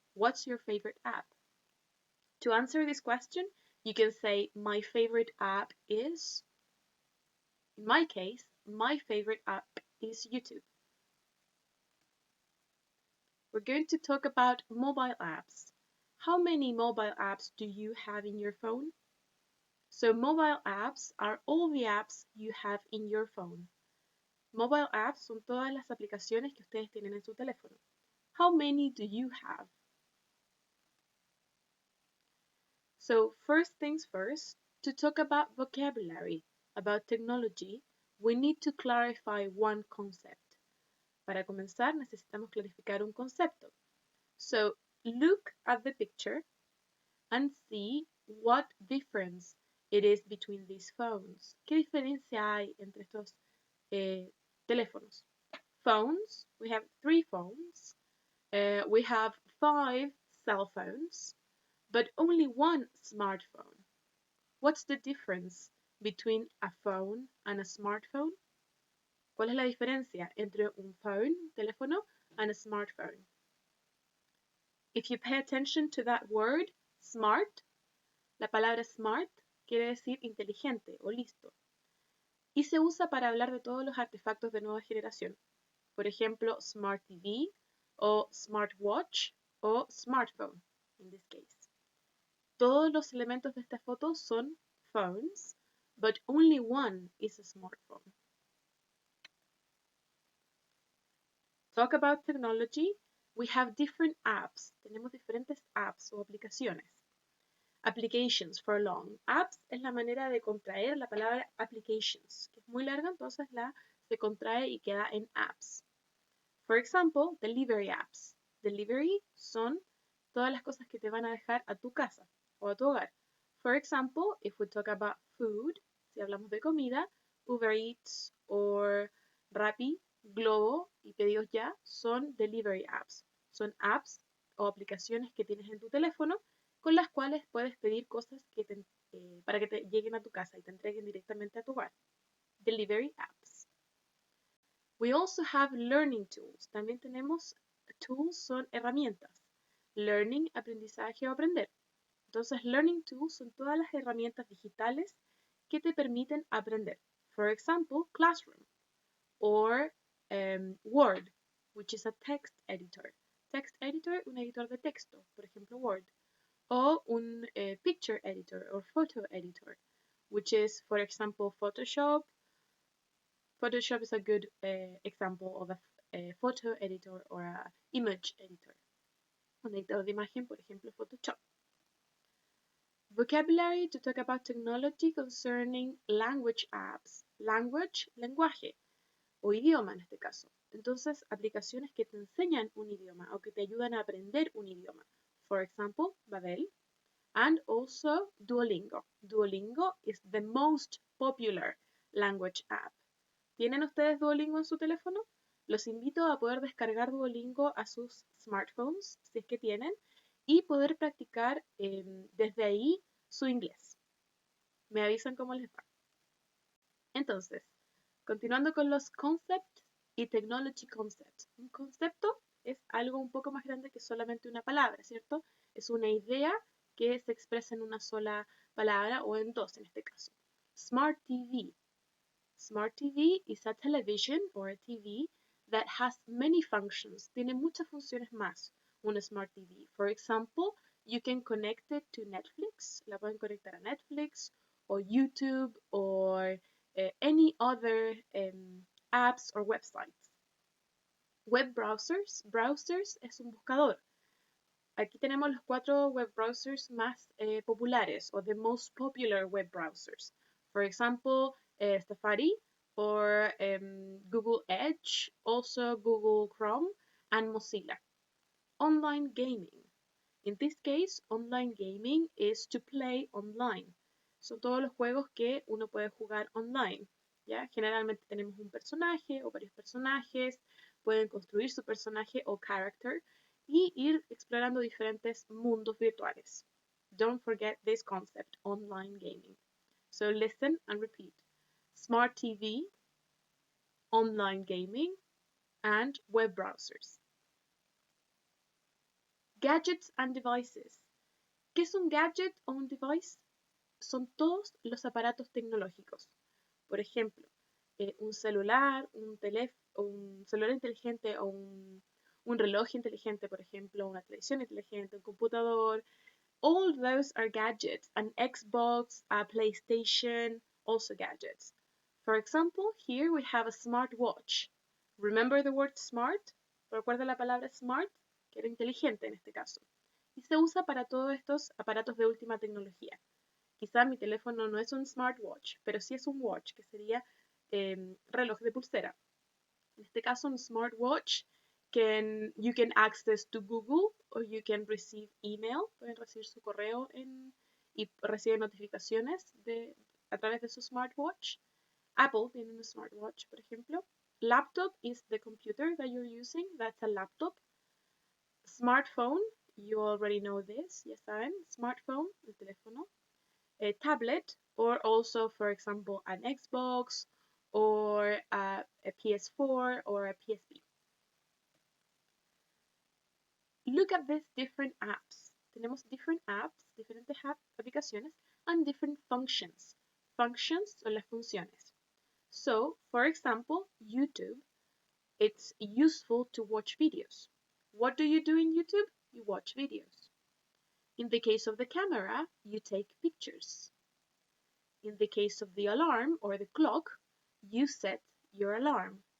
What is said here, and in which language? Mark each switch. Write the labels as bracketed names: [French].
[English] What's your favorite app? To answer this question, you can say my favorite app is, in my case, my favorite app is YouTube. We're going to talk about mobile apps. How many mobile apps do you have in your phone? So mobile apps are all the apps you have in your phone. Mobile apps [Spanish] son todas las aplicaciones que ustedes tienen en su teléfono. [English] How many do you have? So first things first, to talk about vocabulary, about technology, we need to clarify one concept. [Spanish] Para comenzar, necesitamos clarificar un concepto. [English] So look at the picture and see what difference it is between these phones. [Spanish] ¿Qué diferencia hay entre estos teléfonos? [English] Phones, we have 3 phones. We have 5 cell phones, but only 1 smartphone. What's the difference between a phone and a smartphone? [Spanish] ¿Cuál es la diferencia entre un phone, teléfono, [English] and a smartphone? If you pay attention to that word, smart, [Spanish] la palabra smart quiere decir inteligente o listo. Y se usa para hablar de todos los artefactos de nueva generación. Por ejemplo, Smart TV o Smartwatch o Smartphone, [English] in this case. [Spanish] Todos los elementos de esta foto son phones, [English] but only one is a smartphone. Talk about technology. We have different apps. [Spanish] Tenemos diferentes apps o aplicaciones. [English] Applications for long. [Spanish] Apps es la manera de contraer la palabra applications, que es muy larga, entonces se contrae y queda en apps. [English] For example, delivery apps. [Spanish] Delivery son todas las cosas que te van a dejar a tu casa o a tu hogar. [English] For example, if we talk about food, [Spanish] si hablamos de comida, [English] Uber Eats or Rappi, Globo y Pedidos Ya son delivery apps. [Spanish] Son apps o aplicaciones que tienes en tu teléfono con las cuales puedes pedir cosas para que te lleguen a tu casa y te entreguen directamente a tu hogar. [English] Delivery apps. We also have learning tools. [Spanish] También tenemos tools, son herramientas. Learning, aprendizaje o aprender. Entonces, learning tools son todas las herramientas digitales que te permiten aprender. [English] For example, Classroom or Word, which is a text editor. [Spanish] Text editor, un editor de texto, por ejemplo, Word. [English] O un picture editor or photo editor, which is, for example, Photoshop. Photoshop is a good example of a photo editor or an image editor. [Spanish] Un editor de imagen, por ejemplo, Photoshop. [English] Vocabulary to talk about technology concerning language apps. [Spanish] Language, lenguaje, o idioma en este caso. Entonces, aplicaciones que te enseñan un idioma o que te ayudan a aprender un idioma. [English] For example, Babel. And also Duolingo. Duolingo is the most popular language app. [Spanish] ¿Tienen ustedes Duolingo en su teléfono? Los invito a poder descargar Duolingo a sus smartphones, si es que tienen, y poder practicar desde ahí su inglés. Me avisan cómo les va. Entonces, continuando con los concepts y technology concepts. Un concepto es algo un poco más grande que solamente una palabra, ¿cierto? Es una idea que se expresa en una sola palabra o en dos en este caso. [English] Smart TV. Smart TV is a television or a TV that has many functions. [Spanish] Tiene muchas funciones más. Una Smart TV. [English] For example, you can connect it to Netflix. [Spanish] La pueden conectar a [English] Netflix or YouTube or any other apps or websites. Web browsers. Browsers [Spanish] es un buscador. Aquí tenemos los 4 web browsers más populares, [English] or the most popular web browsers. For example, Safari, or Google Edge, also Google Chrome, and Mozilla. Online gaming. In this case, online gaming is to play online. [Spanish] Son todos los juegos que uno puede jugar online. ¿Ya? Generalmente tenemos un personaje o varios personajes, pueden construir su personaje o character y ir explorando diferentes mundos virtuales. [English] Don't forget this concept, online gaming. So listen and repeat. Smart TV, online gaming, and web browsers. Gadgets and devices. [Spanish] ¿Qué es un gadget o un device? Son todos los aparatos tecnológicos. Por ejemplo, un celular, un celular inteligente o un reloj inteligente, por ejemplo, una televisión inteligente, un computador. [English] All those are gadgets. An Xbox, a PlayStation, also gadgets. For example, here we have a smartwatch. Remember the word smart? [Spanish] ¿Recuerda la palabra smart? Que era inteligente en este caso. Y se usa para todos estos aparatos de última tecnología. Quizá mi teléfono no es un smartwatch, pero sí es un watch, que sería reloj de pulsera. En este caso, un [English] smartwatch, you can access to Google or you can receive email. [Spanish] Pueden recibir su correo y reciben notificaciones a través de su smartwatch. Apple tiene un smartwatch, por ejemplo. [English] Laptop is the computer that you're using. That's a laptop. Smartphone, you already know this. [Spanish] Ya saben, smartphone, el teléfono. [English] A tablet, or also, for example, an Xbox, or a PS4, or a PSP. Look at these different apps. Tenemos different apps, [Spanish] diferentes aplicaciones, [English] and different functions. [Spanish] Functions son las funciones. [English] So, for example, YouTube, it's useful to watch videos. What do you do in YouTube? You watch videos. In the case of the camera, you take pictures. In the case of the alarm or the clock, you set your alarm.